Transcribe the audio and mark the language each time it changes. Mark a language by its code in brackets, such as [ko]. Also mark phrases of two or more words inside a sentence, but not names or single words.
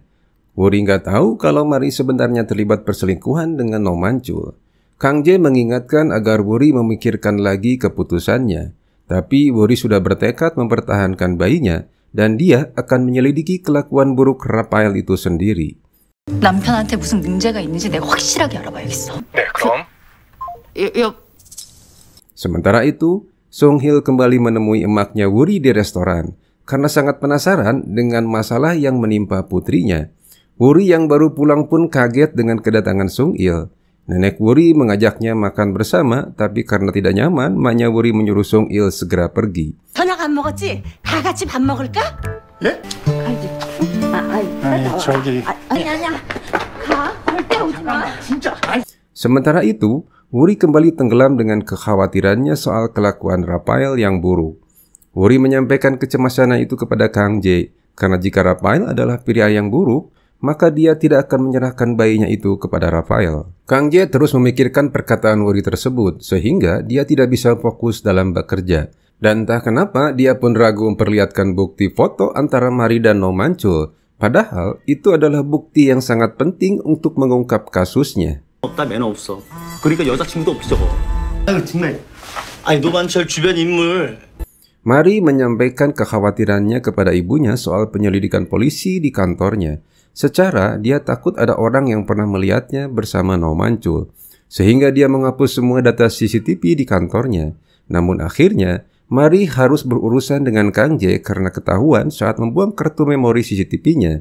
[id] Wuri nggak tahu kalau Mari sebenarnya terlibat perselingkuhan dengan No Manchul. Kang Jae mengingatkan agar Wuri memikirkan lagi keputusannya. Tapi Wuri sudah bertekad mempertahankan bayinya dan dia akan menyelidiki kelakuan buruk Rafael itu sendiri. [ko] 남편한테 무슨 문제가 있는지 내가 확실하게 알아봐야겠어. 네, 그럼? [id] Sementara itu, Sung Il kembali menemui emaknya Wuri di restoran karena sangat penasaran dengan masalah yang menimpa putrinya. Wuri yang baru pulang pun kaget dengan kedatangan Sung Il. Nenek Wuri mengajaknya makan bersama, tapi karena tidak nyaman, maknya Wuri menyuruh Sung Il segera pergi. [ko] 저녁 안 먹었지? 다 같이 밥 먹을까? 예? 저기... 아니야. 가. 절대 오지 마. 진짜... [id] Sementara itu, Wuri kembali tenggelam dengan kekhawatirannya soal kelakuan Rafael yang buruk. Wuri menyampaikan kecemasannya itu kepada Kang Jae, karena jika Rafael adalah pria yang buruk, maka dia tidak akan menyerahkan bayinya itu kepada Rafael. Kang Jae terus memikirkan perkataan Wuri tersebut, sehingga dia tidak bisa fokus dalam bekerja. Dan entah kenapa, dia pun ragu memperlihatkan bukti foto antara Mari dan No Manchul. Padahal, itu adalah bukti yang sangat penting untuk mengungkap kasusnya. [ko] 없다 매너 없어. 그러니까 여자친구도 없어. 아유 정말. 아니 노만철 주변 인물. [id] Mari menyampaikan kekhawatirannya kepada ibunya soal penyelidikan polisi di kantornya. Secara dia takut ada orang yang pernah melihatnya bersama No Manchul, sehingga dia menghapus semua data CCTV di kantornya. Namun akhirnya, Mari harus berurusan dengan Kang Jae karena ketahuan saat membuang kartu memori CCTV-nya.